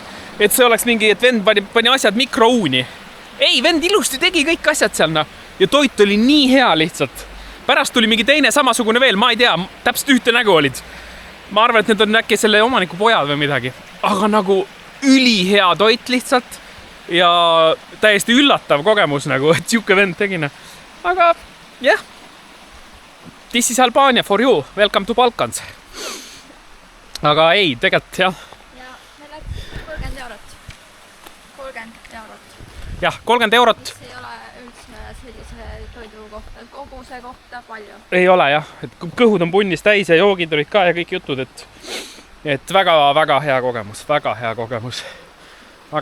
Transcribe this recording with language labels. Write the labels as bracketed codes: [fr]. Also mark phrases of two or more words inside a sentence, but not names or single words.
[et] Et see oleks mingi, et vend pani asjad mikrouuni. Ei, vend ilusti tegi kõik asjad seal, Ja toit oli nii hea lihtsalt. Pärast tuli mingi teine samasugune veel, ma ei tea, täpselt ühte nägu olid. Ma arvan, et need on äkki selle omaniku pojad või midagi. Aga nagu ülihea toit lihtsalt. Ja täiesti üllatav kogemus nagu, et siuke vend tegin. Aga jah. [en] This is Albania for you. Welcome to Balkans. [et] Aga ei, tegelikult jah. Ja me läks 30 eurot. 30 eurot. Jah, 30 eurot. Mis ei ole üldse sellise toidu kohta, koguse kohta palju. Ei ole jah, et kõhud on punnis täis ja joogid olid ka ja kõik jutud, et väga-väga hea kogemus, väga hea kogemus.